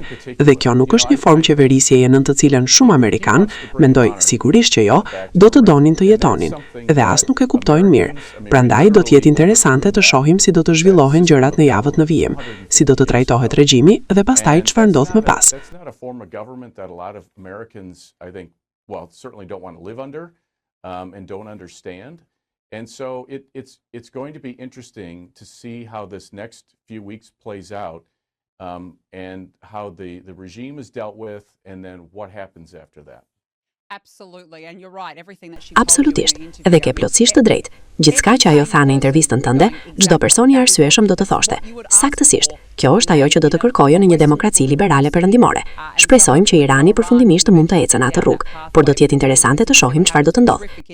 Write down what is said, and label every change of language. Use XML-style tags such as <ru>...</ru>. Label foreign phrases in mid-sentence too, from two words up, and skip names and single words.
<sq>Dhe kjo nuk është një formë qeverisjeje në të cilën shumë amerikan, mendoj sigurisht që jo, do të donin të jetonin, dhe as nuk e kuptojnë mirë. Prandaj do të jetë interesante të shohim si do të zhvillohen gjërat në javët në vijim, si do të trajtohet regjimi dhe pastaj çfarë ndodh më pas.</sq> <en>And so it's going to be interesting to see how this next few weeks plays out, and how the regime is dealt with, and then what happens after that.</en> <sq>Absolutisht, dhe ke plotësisht të drejtë. Gjithçka që ajo tha në intervistën tënde, çdo person i arsyeshëm do të thoshte. Saktësisht, kjo është ajo që do të kërkojë në një demokraci liberale perëndimore. Shpresojmë që Irani përfundimisht të mund të ecë në atë rrugë, por do të jetë interesante të shohim çfarë do të ndodhë.</sq>